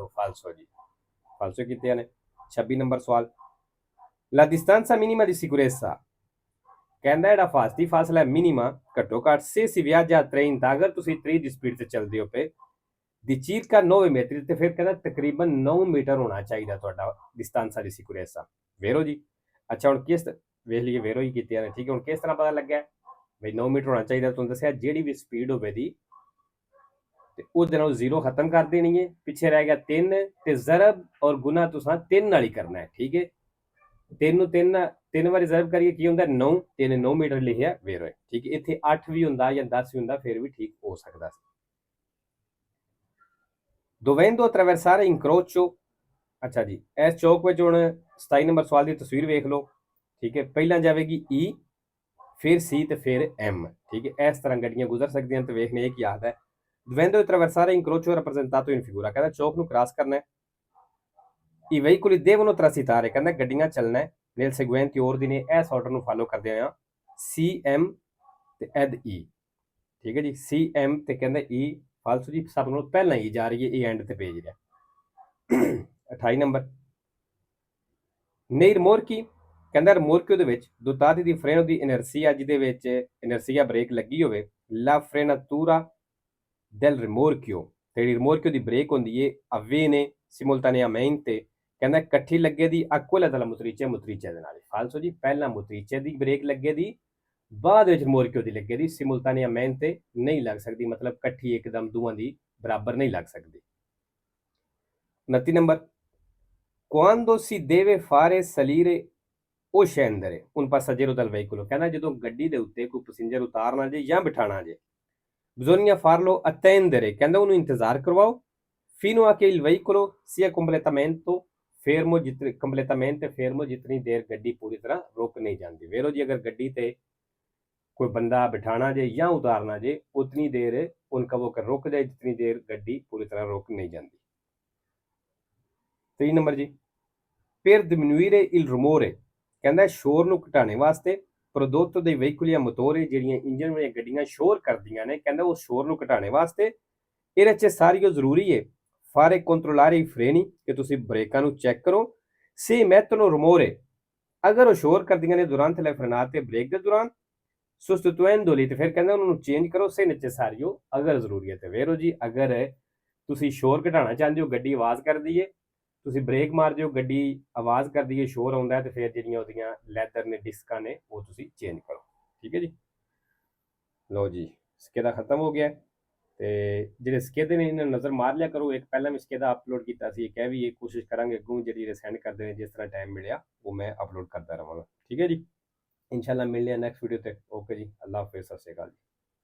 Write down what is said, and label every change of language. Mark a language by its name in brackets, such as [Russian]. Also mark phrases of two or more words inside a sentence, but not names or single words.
[Punjabi] ਫਾਲਸੋ ਜੀ, ਫਾਲਸੋ ਕੀਤੇ ਨੇ। 26 ਨੰਬਰ ਸਵਾਲ, [Italian] la distanza minima di sicurezza [Punjabi] ਕਹਿੰਦਾ ਜਿਹੜਾ ਫਾਸਤੀ ਫਾਸਲਾ ਮਿਨੀਮਾ ਘੱਟੋ ਘੱਟ [Italian] se si viaggia a 30, [Punjabi] ਅਗਰ ਤੁਸੀਂ 30 ਦੀ ਸਪੀਡ ਤੇ ਚੱਲਦੇ ਹੋ ਪਏ [Italian] di circa 9 metri [Punjabi] ਤੇ ਫਿਰ ਕਹਿੰਦਾ ਤਕਰੀਬਨ 9 ਮੀਟਰ ਹੋਣਾ ਚਾਹੀਦਾ ਤੁਹਾਡਾ [Italian] distanza di sicurezza। [Punjabi] ਵੇਰੋ ਜੀ, ਅੱਛਾ ਹੁਣ ਕਿਸ ਵੇਖ ਲਈਏ, ਵੇਰੋ ਹੀ ਕੀਤੀਆਂ ਨੇ, ਠੀਕ ਹੈ। ਹੁਣ ਕਿਸ ਤਰ੍ਹਾਂ ਪਤਾ ਲੱਗਿਆ ਬਈ 9 ਮੀਟਰ ਹੋਣਾ ਚਾਹੀਦਾ? ਤੁਹਾਨੂੰ ਦੱਸਿਆ ਜਿਹੜੀ ਵੀ ਸਪੀਡ ਹੋਵੇ ਦੀ ਤੇ ਉਹਦੇ ਨਾਲ 0 ਖਤਮ ਕਰ ਦੇਣੀ ਹੈ, ਪਿੱਛੇ ਰਹਿ ਗਿਆ 3 ਤੇ ਜ਼ਰਬ ਔਰ ਗੁਨਾ ਤੁਸੀਂ 3 ਨਾਲ ਹੀ ਕਰਨਾ ਹੈ, ਠੀਕ ਹੈ। 3 ਨੂੰ 3 ਵਾਰ ਰਿਜ਼ਰਵ ਕਰੀਏ ਕੀ ਹੁੰਦਾ 9 ਤੇ ਇਹਨੇ 9 ਮੀਟਰ ਲਿਖਿਆ ਵੇਰੋ ਹੈ, ਠੀਕ ਹੈ। ਇੱਥੇ 8 ਵੀ ਹੁੰਦਾ ਜਾਂ 10 ਵੀ ਹੁੰਦਾ ਫਿਰ ਵੀ ਠੀਕ ਹੋ ਸਕਦਾ ਸੀ। [Italian] dovendo attraversare incrocio, [Punjabi] ਅੱਛਾ ਜੀ, ਇਸ ਚੌਕ ਵਿੱਚ ਹੁਣ 27 ਨੰਬਰ ਸਵਾਲ ਦੀ ਤਸਵੀਰ ਵੇਖ ਲਓ, ਠੀਕ ਹੈ। ਪਹਿਲਾਂ ਜਾਵੇਗੀ E, ਫਿਰ C ਤੇ ਫਿਰ M, ਠੀਕ ਹੈ। ਇਸ ਤਰ੍ਹਾਂ ਗੱਡੀਆਂ ਗੁਜ਼ਰ ਸਕਦੀਆਂ ਤੇ ਵੇਖਣੇ ਇਹ ਕੀ ਯਾਦ ਹੈ। [Italian] dovendo attraversare incrocio rappresentato in figura [Punjabi] ਕਹਿੰਦਾ ਚੌਕ ਨੂੰ ਕ੍ਰਾਸ ਕਰਨਾ ਹੈ। [Italian] i veicoli devono transitare [Punjabi] ਕਹਿੰਦਾ ਗੱਡੀਆਂ ਚੱਲਣਾ ਹੈ [Italian] nel seguente ordine, [Punjabi] ਇਸ ਆਰਡਰ ਨੂੰ ਫਾਲੋ ਕਰਦੇ ਹੋਇਆ CM ਤੇ ਐਡ E, ਠੀਕ ਹੈ ਜੀ। CM ਤੇ ਕਹਿੰਦਾ E, ਫਾਲਸੋ ਜੀ, ਸਭ ਨੂੰ ਪਹਿਲਾਂ ਹੀ ਜਾ ਰਹੀ ਹੈ, ਇਹ ਐਂਡ ਤੇ ਭੇਜ ਰਿਹਾ। [Italian] 28 ਨੰਬਰ, nei rimorchi [Punjabi] ਕਹਿੰਦਾ ਰਿਮੋਰਕਿਓ ਦੇ ਵਿੱਚ [Italian] dotati di freno di inerzia, [Punjabi] ਜਿਹਦੇ ਵਿੱਚ ਇਨਰਸੀਆ ਬ੍ਰੇਕ ਲੱਗੀ ਹੋਵੇ, [Italian] la frenatura del rimorchio [Punjabi] ਤੇ ਜਿਹੜੀ ਰਿਮੋਰਕਿਓ ਦੀ ਬ੍ਰੇਕ ਹੁੰਦੀ ਹੈ [Italian] avviene simultaneamente [Punjabi] ਕਹਿੰਦਾ ਇਕੱਠੀ ਲੱਗੇ ਦੀ [Italian] a quella della motrice, motrice [Punjabi] ਦੇ ਨਾਲ। ਫਾਲਸੋ ਜੀ, ਪਹਿਲਾਂ motrice ਦੀ ਬ੍ਰੇਕ ਲੱਗੇ ਦੀ, ਬਾਅਦ ਵਿੱਚ ਰਿਮੋਰਕਿਓ ਦੀ ਲੱਗੇ ਦੀ, simultaneamente ਨਹੀਂ ਲੱਗ ਸਕਦੀ, ਮਤਲਬ ਇਕੱਠੀ ਇੱਕਦਮ ਦੋਵਾਂ ਦੀ ਬਰਾਬਰ ਨਹੀਂ ਲੱਗ ਸਕਦੀ। 29 ਨੰਬਰ, [Italian] quando si deve fare salire o scendere un passeggero dal veicolo [Punjabi] ਕਹਿੰਦਾ ਜਦੋਂ ਗੱਡੀ ਦੇ ਉੱਤੇ ਕੋਈ ਪੈਸੇਂਜਰ ਉਤਾਰਨਾ ਜੇ ਜਾਂ ਬਿਠਾਣਾ ਜੇ, [Italian] bisogna farlo attendere [Punjabi] ਕਹਿੰਦਾ ਉਹਨੂੰ ਇੰਤਜ਼ਾਰ ਕਰਵਾਓ [Italian] fino a che il veicolo sia completamente fermo, [Punjabi] ਜਿਤਨੀ ਦੇਰ ਗੱਡੀ ਪੂਰੀ ਤਰ੍ਹਾਂ ਰੁਕ ਨਹੀਂ ਜਾਂਦੀ। ਵੇਰੋ ਜੀ, ਅਗਰ ਗੱਡੀ ਤੇ ਕੋਈ ਬੰਦਾ ਬਿਠਾਣਾ ਜੇ ਜਾਂ ਉਤਾਰਨਾ ਜੇ, ਉਤਨੀ ਦੇਰ [Hindi] उनका वो कर रुक जाए जितनी देर [Punjabi] ਗੱਡੀ ਪੂਰੀ ਤਰ੍ਹਾਂ ਰੁਕ ਨਹੀਂ ਜਾਂਦੀ। 3 ਨੰਬਰ ਜੀ, [Italian] per diminuire il rumore [Punjabi] ਕਹਿੰਦਾ ਸ਼ੋਰ ਨੂੰ ਘਟਾਉਣੇ ਵਾਸਤੇ [Italian] prodotto dei veicoli a motore [Punjabi] ਜਿਹੜੀਆਂ ਇੰਜਨ ਵਾਲੀਆਂ ਗੱਡੀਆਂ ਸ਼ੋਰ ਕਰਦੀਆਂ ਨੇ, ਕਹਿੰਦਾ ਉਸ ਸ਼ੋਰ ਨੂੰ ਘਟਾਉਣੇ ਵਾਸਤੇ [Italian] è necessario [Punjabi] ਜ਼ਰੂਰੀ ਹੈ [Italian] fare controllare i freni [Punjabi] ਕਿ ਤੁਸੀਂ ਬ੍ਰੇਕਾਂ ਨੂੰ ਚੈੱਕ ਕਰੋ [Italian] se emettono rumore [Punjabi] ਅਗਰ ਉਹ ਸ਼ੋਰ ਕਰਦੀਆਂ ਨੇ [Italian] durante le frenate [Punjabi] ਬ੍ਰੇਕ ਦੇ ਦੌਰਾਨ sostituendoli ਤੇ ਫਿਰ ਕਹਿੰਦਾ ਉਹਨਾਂ ਨੂੰ ਚੇਂਜ ਕਰੋ [Italian] se necessario [Punjabi] ਅਗਰ ਜ਼ਰੂਰੀ ਹੈ ਤੇ ਵੇਰੋ ਜੀ ਅਗਰ ਤੁਸੀਂ ਸ਼ੋਰ ਘਟਾਉਣਾ ਚਾਹੁੰਦੇ ਹੋ ਗੱਡੀ ਆਵਾਜ਼ ਕਰਦੀ ਏ ਤੁਸੀਂ ਬ੍ਰੇਕ ਮਾਰਦੇ ਹੋ ਗੱਡੀ ਆਵਾਜ਼ ਕਰਦੀ ਏ ਸ਼ੋਰ ਆਉਂਦਾ ਤੇ ਫਿਰ ਜਿਹੜੀਆਂ ਉਹਦੀਆਂ ਲੈਦਰ ਨੇ ਡਿਸਕਾਂ ਨੇ ਉਹ ਤੁਸੀਂ ਚੇਂਜ ਕਰੋ ਠੀਕ ਹੈ ਜੀ ਲਓ ਜੀ ਸਕੇਦਾ ਖਤਮ ਹੋ ਗਿਆ ਤੇ ਜਿਹੜੇ ਸਕੇਦੇ ਨੇ ਇਹਨਾਂ ਨਜ਼ਰ ਮਾਰ ਲਿਆ ਕਰੋ ਇੱਕ ਪਹਿਲਾਂ ਵੀ ਸਕੇਦਾ ਅਪਲੋਡ ਕੀਤਾ ਸੀ ਇੱਕ ਇਹ ਵੀ ਇਹ ਕੋਸ਼ਿਸ਼ ਕਰਾਂਗੇ ਅੱਗੋਂ ਜਿਹੜੀ ਸੈਂਡ ਕਰਦੇ ਨੇ ਜਿਸ ਤਰ੍ਹਾਂ ਟਾਈਮ ਮਿਲਿਆ ਉਹ ਮੈਂ ਅਪਲੋਡ ਕਰਦਾ ਰਹਾਂਗਾ ਠੀਕ ਹੈ ਜੀ ਇਨਸ਼ਾਅੱਲਾ ਮਿਲਦੇ ਹਾਂ [English] next video [Punjabi] ਤੇ ਓਕੇ ਜੀ ਅੱਲਾਹ ਹਾਫਿਜ਼ ਸਤਿ ਸ਼੍ਰੀ ਅਕਾਲ